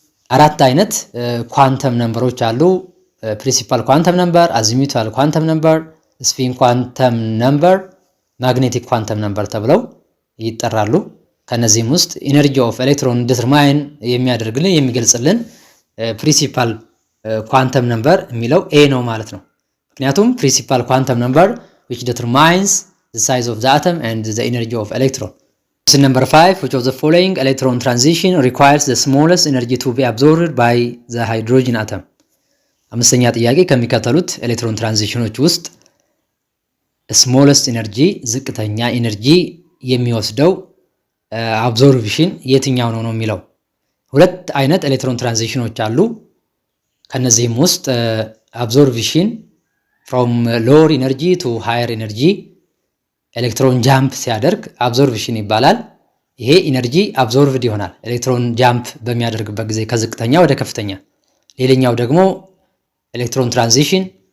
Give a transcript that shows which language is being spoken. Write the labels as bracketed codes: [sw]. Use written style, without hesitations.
[am] አራት አይነት ኳንተም ነምበሮች አሉ። ፕሪንሲፓል ኳንተም ነምበር፣ አዚሙታል ኳንተም ነምበር፣ ስፒን ኳንተም ነምበር፣ ማግኔቲክ ኳንተም ነምበር ተብለው ይጠራሉ። ከነዚህም ውስጥ ኢነርጂ ኦፍ ኤሌክትሮን ዲተርማይን የሚያደርግልን የሚገልጽልን ፕሪንሲፓል ኳንተም ነምበር የሚለው ኤ ነው ማለት ነው። ምክንያቱም ፕሪንሲፓል ኳንተም ነምበር [en] which determines the size of the atom and the energy of electron. Question number 5, which of the following electron transition requires the smallest energy to be absorbed by the hydrogen atom? [am] አምስተኛ ጥያቄ ከሚከተሉት ኤሌክትሮን ትራንዚሽኖች ውስጥ [en] smallest energy [am] ዝቅተኛ ኤነርጂ የሚወስደው አብዞርፕሽን የትኛው ነው የሚለው። ሁለት አይነት ኤሌክትሮን ትራንዚሽኖች አሉ። ከነዚህም ውስጥ አብዞርፕሽን [en] from lower energy to higher energy [am] ኤሌክትሮን ጃምፕ ሲያደርግ አብዞርፕሽን ይባላል። ይሄ ኢነርጂ አብዞርቭድ ይሆናል ኤሌክትሮን ጃምፕ በሚያደርግበት ጊዜ ከዝቅተኛ ወደ ከፍተኛ። ሌላኛው ደግሞ ኤሌክትሮን ትራንዚሽን